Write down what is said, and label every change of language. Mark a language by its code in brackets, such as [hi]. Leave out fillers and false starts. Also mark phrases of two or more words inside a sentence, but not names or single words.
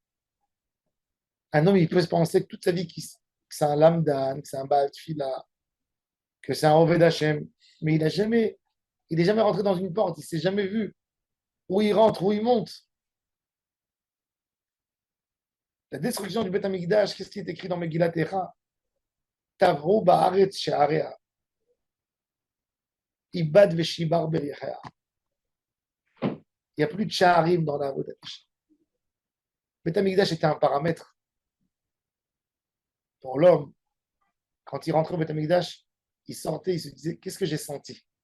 [fr] Un homme, il peut se penser que toute sa vie, que c'est un lamdan, que c'est un [he] בעל תפילה, [fr] que c'est un [he] עובד השם, [fr] mais il n'est jamais rentré dans une porte, il ne s'est jamais vu où il rentre, où il monte. La destruction du [he] בית המקדש, [fr] qu'est-ce qui est écrit dans Megillat Echa? [he] טבעו בארץ שעריה, אבד ושבר בריחיה. [fr] Il n'y a plus de sha'arim dans la [he] עבודת השם. בית המקדש [fr] était un paramètre pour l'homme. Quand il rentrait au [he] בית המקדש, [fr] il sortait, il se disait, qu'est-ce que j'ai senti?